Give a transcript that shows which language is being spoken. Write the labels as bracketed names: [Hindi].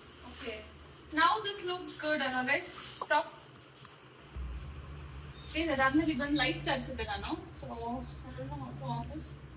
[English] Okay, now this looks good. Guys, stop. [Kannada] Please, ಅದಾದ್ಮೇಲೆ ಇದೊಂದು light ತರಿಸಿದೆ ನಾನು. [English] So I don't know how to on this.